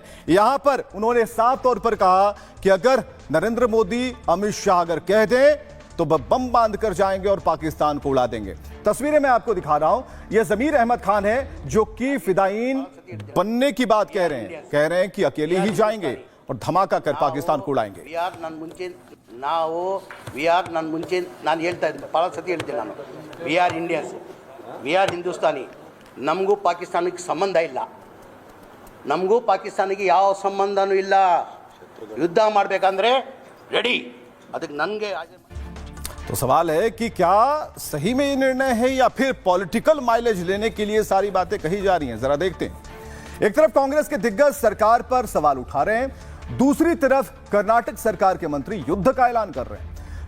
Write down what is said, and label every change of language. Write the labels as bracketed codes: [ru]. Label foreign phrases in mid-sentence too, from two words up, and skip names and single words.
[hi] यहां पर उन्होंने साफ तौर पर कहा कि अगर नरेंद्र मोदी, अमित शाह अगर कह दें तो बम बांध कर जाएंगे और पाकिस्तान को उड़ा देंगे। तस्वीरें मैं आपको दिखा रहा हूं, यह जमीर अहमद खान है जो कि फिदायीन बनने की बात कह रहे हैं कि अकेले ही जाएंगे और धमाका कर पाकिस्तान को उड़ाएंगे। [en] we are Indians, we are Hindustani, [kn] ನಮಗೂ ಪಾಕಿಸ್ತಾನಕ್ಕೆ ಸಂಬಂಧ ಇಲ್ಲ, ನಮಗೂ ಪಾಕಿಸ್ತಾನಿಗೆ ಯಾವ ಸಂಬಂಧನೂ ಇಲ್ಲ, ಯುದ್ಧ ಮಾಡಬೇಕಂದ್ರೆ ರೆಡಿ, ಅದಕ್ಕೆ ನನಗೆ। [hi] तो सवाल है कि क्या सही में ये निर्णय है या फिर [en] political mileage [hi] लेने के लिए सारी बातें कही जा रही हैं, जरा देखते हैं। एक तरफ कांग्रेस के दिग्गज सरकार पर सवाल उठा रहे हैं, दूसरी तरफ कर्नाटक सरकार के मंत्री युद्ध का ऐलान कर रहे हैं।